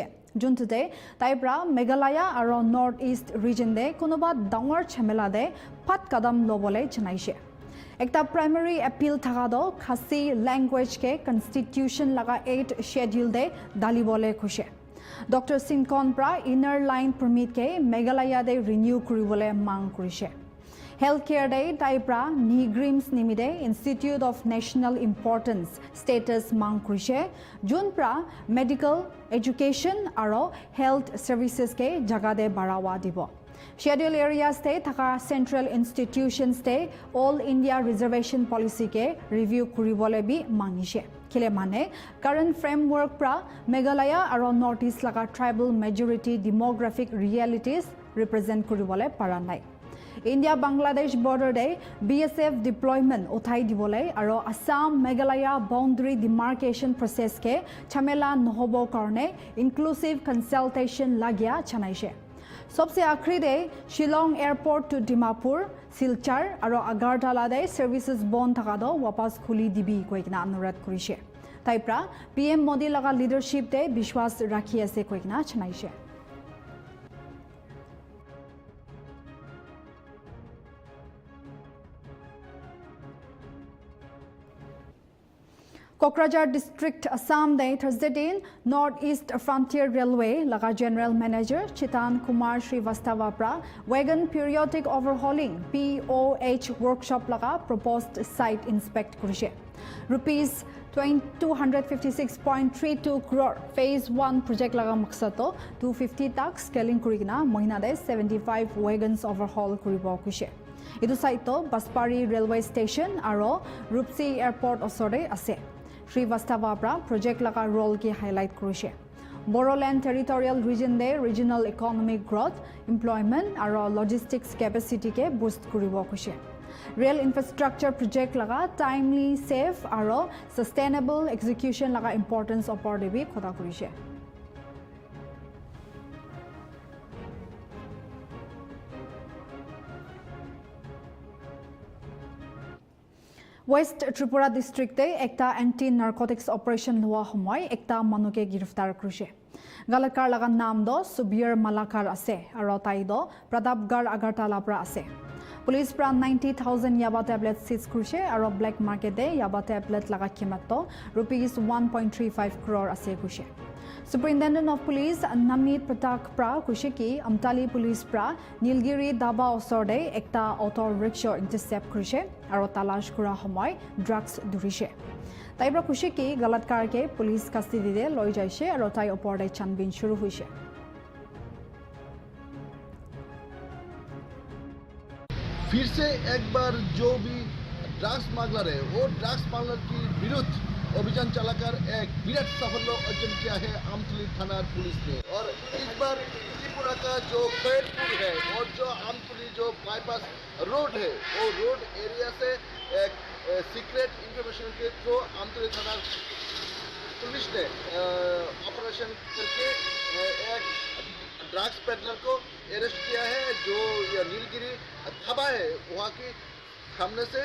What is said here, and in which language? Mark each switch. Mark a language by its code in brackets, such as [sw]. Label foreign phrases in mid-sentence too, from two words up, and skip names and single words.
[nag] June today taibra Meghalaya aro [en] North East region [nag] de konoba dangor chamela de phat kadam lobole janaise. Ekta [en] primary appeal [nag] thagado [en] Khasi language [nag] ke constitution laga 8 schedule de dalibole khuse. Dr. Singkon pra [en] inner line permit [nag] ke Meghalaya de renew kuribole mang karise. [en] Healthcare Day [nag] Taipra Nigrims Nimide [en] Institute of National Importance Status [nag] Mangkrishe Junpra [en] Medical Education [nag] Aro [en] Health Services [nag] ke Jagade Barawa Dibo [en] Schedule areas [nag] te Thaka [en] Central Institutions [nag] te [en] All India Reservation Policy [nag] ke review kuribole bi mangishe Kile mane [en] current framework [nag] pra Meghalaya aro Northeast laga [en] tribal majority demographic realities represent [nag] kuribole para nai. India Bangladesh border day BSF deployment uthai dibole aro Assam Meghalaya [en] boundary demarcation process [nag] ke chamela nohobo karone [en] inclusive consultation [nag] lagya chanaise. सबसे आखिरी दे शिलोंग एयरपोर्ट टू डिमापुर सिलचर और अगरतला दे सर्विसेस बंद थका दो वापस खुली दिबी कोइकना अनुरोध करिसे ताइप्रा पीएम मोदी लगा लीडरशिप दे विश्वास राखी আছে कोइकना छनाइसे Kokrajhar district Assam day Thursday din Northeast Frontier Railway laga [en] General Manager [nag] Chitan Kumar Srivastava pra [en] wagon periodic overhauling POH workshop [nag] laga [en] proposed site inspect [nag] kurise. Rupees 256.32 crore [en] phase 1 project [nag] laga maksato 250 tak scaling kurigina mohina de 75 wagons overhaul kuribo kuise. Idu site to Baspari [en] railway station [nag] aro Rupsi airport osore ase. Srivastava pra project laga role ki highlight kurise. Boroland territorial region de [en] regional economic growth, [nag] employment aro [en] logistics capacity [nag] ke boost kuribo kuise. [en] Rail infrastructure project [nag] laga timely, safe aro [en] sustainable execution [nag] laga importance opor debi khoda kurise. West Tripura district te ekta [en] anti-narcotics operation [nag] lua homoy ekta manuke giriftar kurise. Galakar laga naam do Subir Malakar ase aro tai do Pratapgarh Agartala pra ase. Police pra 90,000 [en] yaba tablets seize [nag] kurise aro [en] black market [nag] de [en] yaba tablet [nag] laga kimat to rupees 1.35 crore ase kurise. [en] Superintendent of Police [nag] Namit Patak pra kuise ki Amtali Police pra Nilgiri Daba osorde ekta [en] auto rickshaw intercept [nag] kurise aro talash kura homoy drugs durise. Taibra kuise ki galatkar ke [en] police custody [nag] de loi jaise aro tai opor de chanbin shuru hoise. [hi] फिर से एक बार जो भी [en] drugs smuggler [hi] है वो [en] drugs smuggler [hi] की विरुद्ध अभियान चलाकर एक विराट साफल्य अर्जन किया है आमतली थाना पुलिस ने। और इस बार त्रिपुरा का जो खैरपुर है और जो आमतली जो [en] bypass road [hi] है वो [en] road area [hi] से एक [en] secret information [hi] के थ्रू आमतली थाना पुलिस ने ऑपरेशन करके एक [en] drugs peddler [hi] को अरेस्ट किया है जो नीलगिरी थबा है वहाँ की सामने से।